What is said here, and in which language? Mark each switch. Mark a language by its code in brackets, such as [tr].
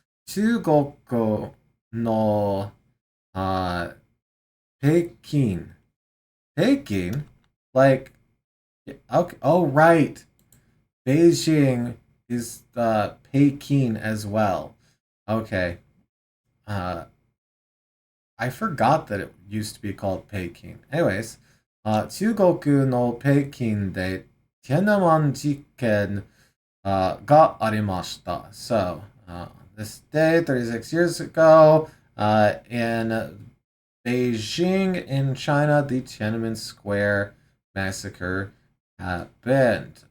[ja] 中国の北京.Peking? [en] Like, okay, oh right. Beijing is Peking as well. Okay. I forgot that it used to be called Peking. [ja] Anyways, 中国の北京で天安門事件がありました. [en] So, this day, 36 years ago, in Beijing in China, the Tiananmen Square massacre happened.